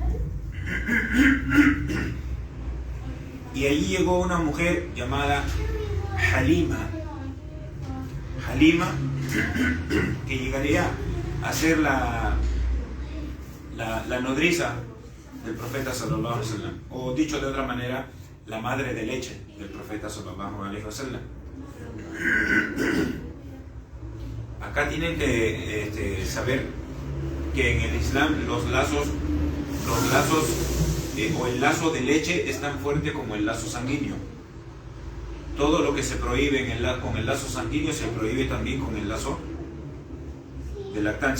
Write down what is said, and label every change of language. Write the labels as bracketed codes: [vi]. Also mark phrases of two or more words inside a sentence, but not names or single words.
[es] Y allí llegó una mujer llamada Halima, que llegaría a ser la nodriza del profeta [ar] صلى الله عليه وسلم, [es] o dicho de otra manera, la madre de leche del profeta [ar] صلى الله عليه وسلم. [es] Acá tienen que saber que en el Islam los lazos o el lazo de leche es tan fuerte como el lazo sanguíneo. Todo lo que se prohíbe con el lazo sanguíneo se prohíbe también con el lazo de lactancia.